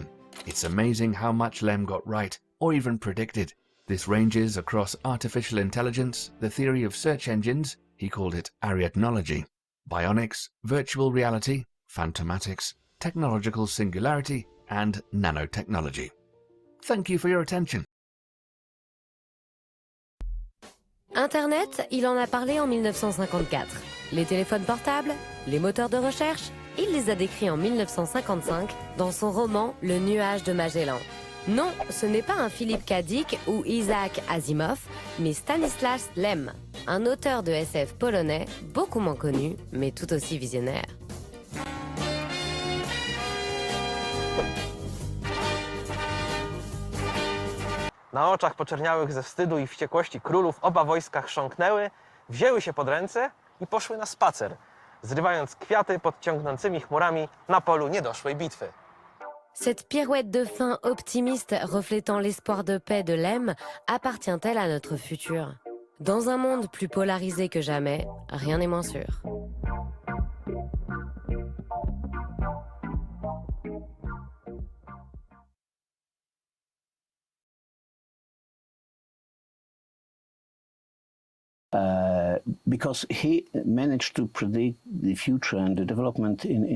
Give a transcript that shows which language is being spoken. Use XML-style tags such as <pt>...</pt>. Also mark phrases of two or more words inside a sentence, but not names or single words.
<en>It's amazing how much Lem got right, or even predicted. This ranges across artificial intelligence, the theory of search engines, he called it ariadnology, bionics, virtual reality, phantomatics, technological singularity, and nanotechnology. Thank you for your attention.</en> <fr>Internet, il en a parlé en 1954. Les téléphones portables, les moteurs de recherche, il les a décrits en 1955 dans son roman Le nuage de Magellan. Non, ce n'est pas un Philippe K. Dick ou Isaac Asimov, mais Stanisław Lem, un auteur de SF polonais, beaucoup moins connu, mais tout aussi visionnaire.</fr> <pl>Na oczach poczerniałych ze wstydu i wściekłości królów oba wojska chrząknęły, wzięły się pod ręce i poszły na spacer, zrywając kwiaty pod ciągnącymi chmurami na polu niedoszłej bitwy.</pl> <fr>Cette pirouette de fin optimiste reflétant l'espoir de paix de Lem appartient-elle à notre futur? Dans un monde plus polarisé que jamais, rien n'est moins sûr.</fr> <en>Because he managed to predict the future and the development in</en>